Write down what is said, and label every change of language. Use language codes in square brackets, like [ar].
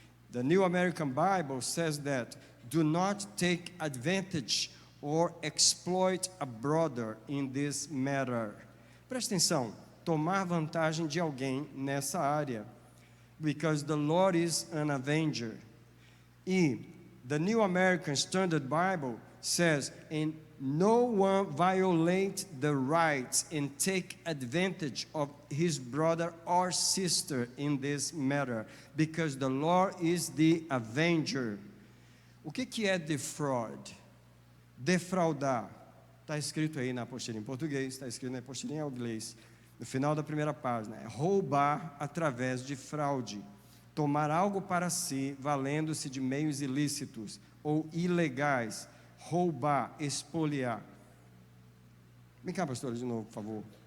[en] The New American Bible says that do not take advantage or exploit a brother in this matter. [pt] Presta atenção, tomar vantagem de alguém nessa área, [en] because the Lord is an avenger. E the New American Standard Bible says, and no one violate the rights and take advantage of his brother or sister in this matter, because the Lord is the avenger. [pt] O que é defraud? Defraudar. Está escrito aí na apostila em português, está escrito na apostila em inglês, no final da primeira página. É roubar através de fraude. Tomar algo para si, valendo-se de meios ilícitos ou ilegais. Roubar, expoliar. Vem cá, pastora, de novo, por favor.